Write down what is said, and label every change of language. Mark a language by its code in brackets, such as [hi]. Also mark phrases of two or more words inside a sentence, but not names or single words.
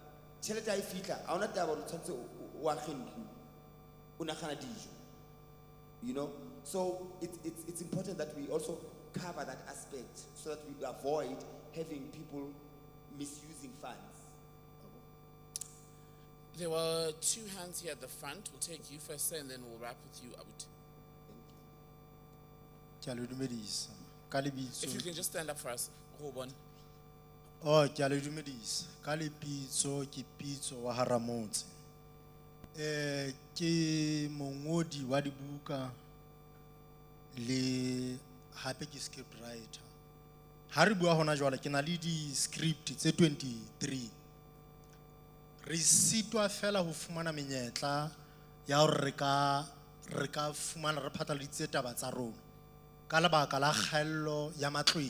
[en] you know, so it's important that we also cover that aspect so that we avoid having people misusing funds. There were two hands here at the front. We'll take you first, sir, and then we'll wrap with you, Abut. If you can just stand up for us, hold on. [st] Oh, kyale dumedisa. Ka lebitso ke Pitso wa Haramotse. Ke mongodi wa dibuka le hape ke [en] script writer. [st] Ha re bua hona jwale ke na le di script tse 23. Re sitwa fela ho fumana menyetla ya hore re ka fumana re phatlaladitse taba tsa rona ka lebaka la kgaello ya matlwele.